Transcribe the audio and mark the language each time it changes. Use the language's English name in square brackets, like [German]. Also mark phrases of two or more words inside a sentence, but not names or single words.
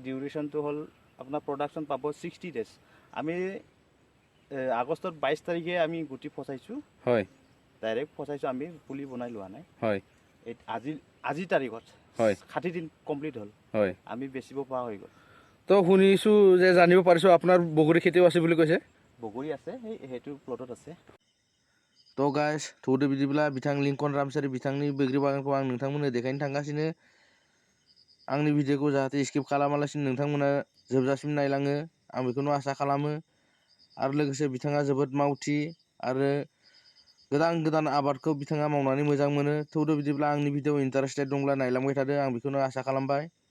[Assamese] ডিউৰেশনটো হল আপোনাৰ প্ৰডাকশন পাব 60 ডেজ আমি আগষ্টৰ 22 তাৰিখে আমি গুটি ফসাইছো হয় ডাইৰেক্ট ফসাইছো আমি পুলি বনাই লোৱা নাই হয় আজি তাৰিখত হয় 60 দিন কমপ্লিট হল হয় আমি বেচিব পৰা হৈ গল তো শুনিছো যে জানিব পাৰিছো আপোনাৰ বগৰী খেতিও আছে বুলি কৈছে বগৰী আছে হেতু প্লটত আছে [Bodo] तो गाइस थौदो बिदिब्ला बिथां लिंकन रामसारि बिथांनि बैग्रि बागानखौ आं नोंथांमोननो देखायनो थांगासिनो आंनि भिडिअखौ जाहाथे स्किप खालामालासिनो नोंथांमोना जोबजासिम नायलाङो आं बेखौनो आसा खालामो आरो लोगोसे बिथाङा जोबोद मावथि आरो गोदान आबादखौ बिथाङा मावनानै मोजां मोनो थौदो बिदिब्ला आंनि भिडिअ इन्टारेस्टेड दंब्ला नायलांबाय थादो आं बेखौनो आसा खालामबाय